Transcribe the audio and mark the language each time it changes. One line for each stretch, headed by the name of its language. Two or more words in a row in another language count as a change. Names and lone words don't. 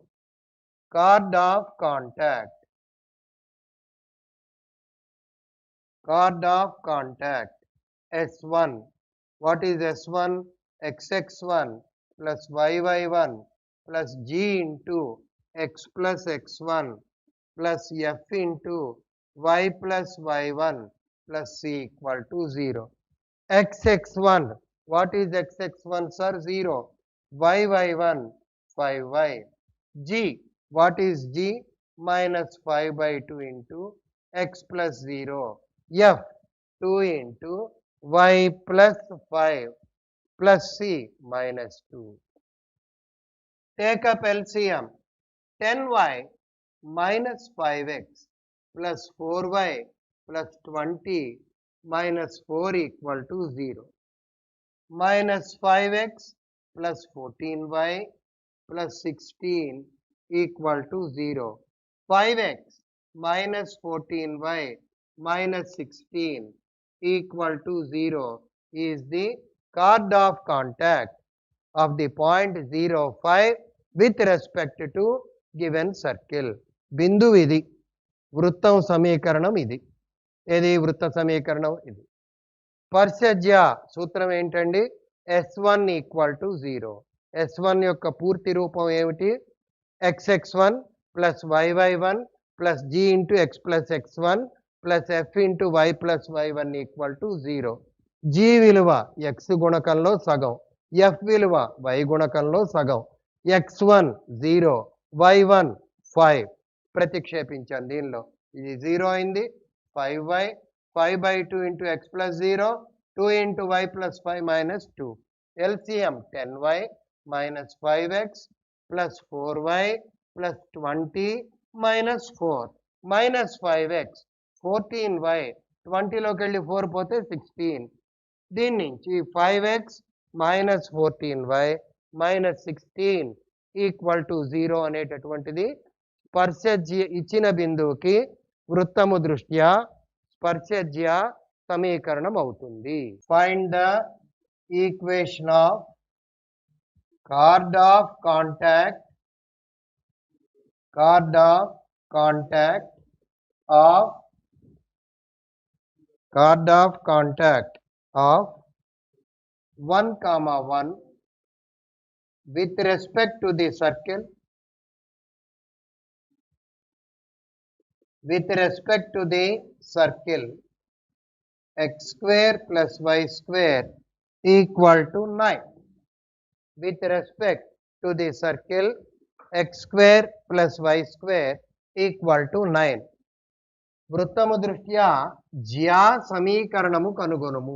English: Chord of contact. Chord of contact S1. What is S1? xx1 plus yy1 plus g into x plus x1 plus f into y plus y1 plus c equal to 0. xx1. What is xx1, sir? 0. yy1 5y. G. What is g? Minus 5 by 2 into x plus 0. F. 2 into y plus 5 plus c minus 2. Take up LCM. 10y minus 5x plus 4y plus 20 minus 4 equal to 0. Minus 5x plus 14y plus 16 equal to 0. 5x minus 14y minus 16 equal to 0 is the chord of contact of the point 0,5 with respect to given circle.
Telugu: బిందువు ఇది, వృత్తం సమీకరణం ఇది. ఏది వృత్త సమీకరణం ఇది. స్పర్శజ్య సూత్రం ఏంటండి? S1
English: equal to
Telugu: 0. S1 యొక్క పూర్తి రూపం ఏమిటి?
English: xx1 plus yy1 plus g into x plus x1 plus f into y plus y1 equal to 0.
Telugu: g విలువ x గుణకంలో సగం, f విలువ y గుణకంలో సగం. x1 0, y1 5 ప్రతిక్షేపించాను దీనిలో. ఇది 0 అయింది.
English: 5y 5 by 2 into x plus 0, 2 into y plus 5 minus 2. LCM 10y minus 5x plus 4y plus 20 minus 4 minus 5x 14y 20
Telugu: లోకి వెళ్ళి 4 పోతే
English: 16.
Telugu: దీని నుంచి
English: 5x minus 14y minus 16 equal to 0
Telugu: అనేటటువంటిది స్పర్శజ్య ఇచ్చిన బిందువుకి వృత్తము దృష్ట్యా స్పర్శజ్య సమీకరణం అవుతుంది.
English: find the equation of chord of contact of 1,1 with respect to the circle x square plus y square equal to 9. With respect to the circle x square plus y square equal to 9.
Telugu: వృత్తము దృష్ట్యా జ్యా సమీకరణము కనుగొనుము.